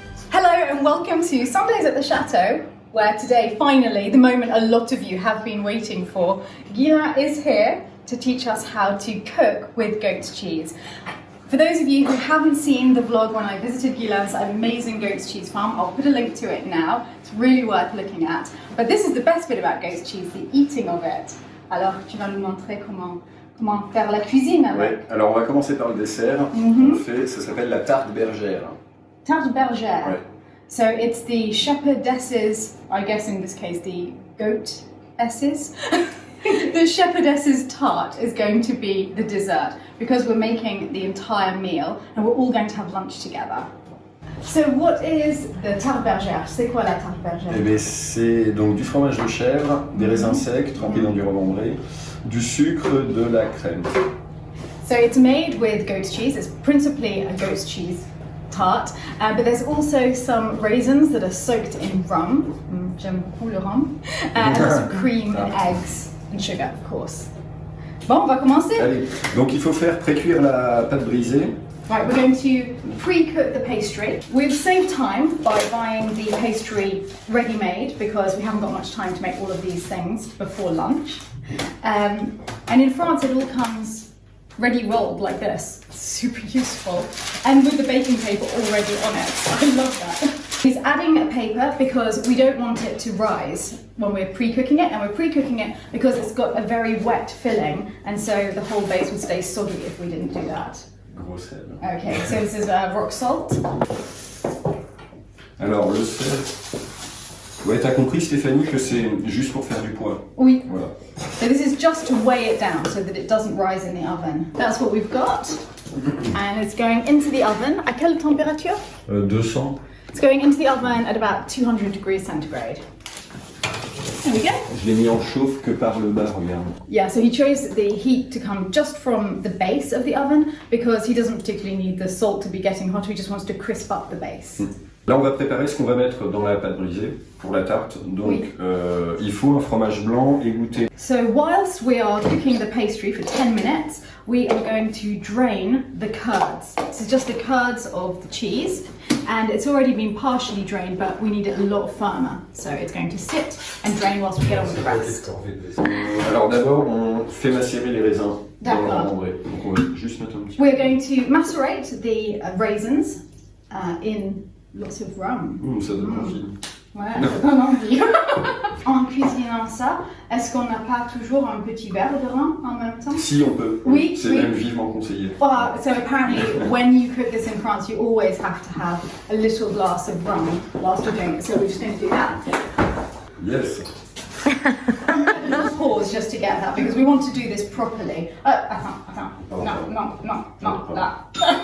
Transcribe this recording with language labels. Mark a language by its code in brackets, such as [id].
[en] Hello and welcome to Sundays at the Chateau, where today, finally, the moment a lot of you have been waiting for, Guillem is here to teach us how to cook with goat's cheese. For those of you who haven't seen the vlog when I visited Guillem's amazing goat's cheese farm, I'll put a link to it now. It's really worth looking at. But this is the best bit about goat's cheese, the eating of it. [fr] Alors, tu vas nous montrer comment faire la cuisine avec. Oui, alors on va commencer par le dessert. On fait, ça s'appelle la tarte bergère. Tarte bergère. Ouais. [en] So it's the shepherdesses, I guess in this case the goatesses. The shepherdess's tart is going to be the dessert because we're making the entire meal and we're all going to have lunch together. So what is the tarte bergère? [fr] C'est quoi la tarte bergère? Eh bien, c'est donc du fromage de chèvre, des raisins secs trempés dans du revendré, du sucre, de la crème. [en] So it's made with goat's cheese. It's principally a goat's cheese tart, but there's also some raisins that are soaked in rum. [fr] J'aime beaucoup le rhum. [en] And also cream and eggs. And sugar, of course. [fr] Bon, on va commencer. Allez, donc il faut faire pré-cuire la pâte brisée. [en] Right, we're going to pre-cook the pastry. We've saved time by buying the pastry ready-made because we haven't got much time to make all of these things before lunch. And in France it all comes ready rolled like this. It's super useful. And with the baking paper already on it. I love that. He's adding a paper because we don't want it to rise when we're pre-cooking it, and we're pre-cooking it because it's got a very wet filling, and so the whole base would stay soggy if we didn't do that. [fr] Gros sel. [en] Okay, so this is rock salt. [fr] Alors le sel. Ouais, t'as compris Stéphanie que c'est juste pour faire du poids. Oui. Voilà. [en] So this is just to weigh it down so that it doesn't rise in the oven. That's what we've got, and it's going into the oven. [fr] À quelle température? 200. [en] It's going into the oven at about 200 degrees centigrade. There we go. [fr] Je l'ai mis en chauffe que par le bas, regarde. [en] Yeah, so he chose the heat to come just from the base of the oven because he doesn't particularly need the salt to be getting hotter, he just wants to crisp up the base. [fr] Là, on va préparer ce qu'on va mettre dans la pâte brisée pour la tarte. Donc, oui. Il faut un fromage blanc égoutté. [en] So whilst we are cooking the pastry for 10 minutes, we are going to drain the curds. This is just the curds of the cheese, and it's already been partially drained, but we need it a lot firmer. So it's going to sit and drain whilst we get on with the rest. [fr] Alors d'abord, on fait macérer les raisins dans le D'accord. revendré. Donc on va juste mettre un petit peu. [en] We're going to macerate the raisins in lots of rum. [fr] Ça donne envie. Ouais, ça donne envie. En cuisinant ça, est-ce qu'on n'a pas toujours un petit verre de rhum en même temps? Si, on peut. Oui, c'est oui. même vivement conseillé. [en] So apparently when you cook this in France, you always have to have a little glass of rum whilst you're doing it. So we're just going to do that. Yes. Let's pause just to get that because we want to do this properly. [fr] Attends. [en] No, that.